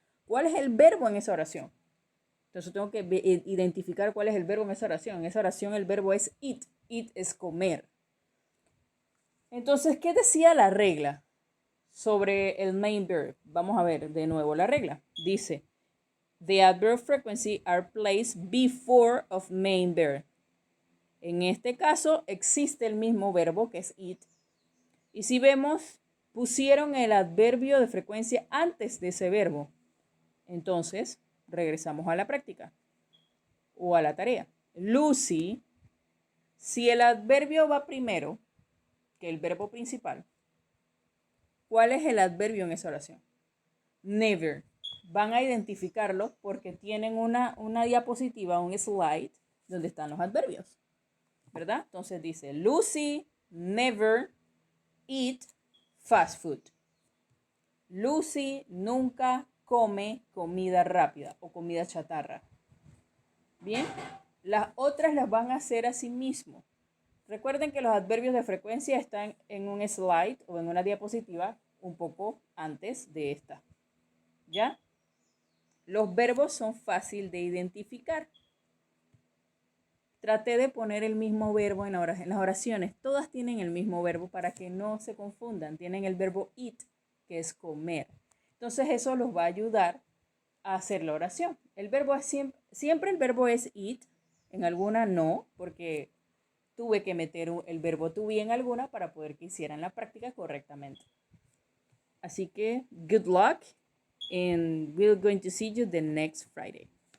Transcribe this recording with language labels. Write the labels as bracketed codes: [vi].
[es] ¿Cuál es el verbo en esa oración? Entonces tengo que identificar cuál es el verbo en esa oración. En esa oración el verbo es eat. Eat es comer. Entonces, ¿qué decía la regla sobre el main verb? Vamos a ver de nuevo la regla. Dice, [en] the adverb frequency are placed before of main verb. [es] En este caso existe el mismo verbo que es eat. Y si vemos, pusieron el adverbio de frecuencia antes de ese verbo. Entonces, regresamos a la práctica o a la tarea. Lucy, si el adverbio va primero que el verbo principal, ¿cuál es el adverbio en esa oración? Never. Van a identificarlo porque tienen una diapositiva, un slide, donde están los adverbios, ¿verdad? Entonces dice, [en] Lucy never eat fast food. [es] Lucy nunca come comida rápida o comida chatarra. Bien, las otras las van a hacer a sí mismo. Recuerden que los adverbios de frecuencia están en un slide o en una diapositiva un poco antes de esta. ¿Ya? Los verbos son fáciles de identificar. Traté de poner el mismo verbo en las oraciones. Todas tienen el mismo verbo para que no se confundan. Tienen el verbo eat, que es comer. Entonces eso los va a ayudar a hacer la oración. El verbo es siempre el verbo es eat. En alguna no, porque tuve que meter el verbo to be en alguna para poder que hicieran la práctica correctamente. Así que [en] good luck and we're going to see you the next Friday.